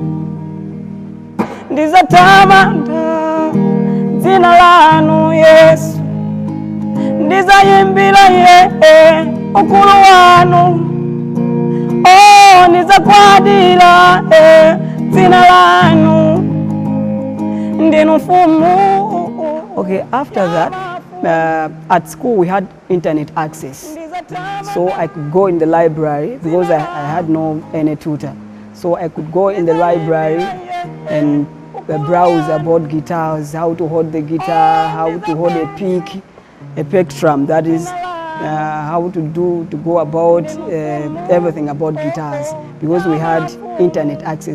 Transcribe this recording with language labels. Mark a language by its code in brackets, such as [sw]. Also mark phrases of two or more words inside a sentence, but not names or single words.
[ny] Ndizatamanda zina lanu Yesu, ndizayimbila ukulu wanu. Oh, ndizakwadila zina lanu, ndinu mfumu. [en] Okay, after that, at school we had internet access. So I could go in the library because I had no any tutor. So I could go in the library and browse about guitars, how to hold the guitar, how to hold a plectrum, that is how to go about everything about guitars, because we had internet access.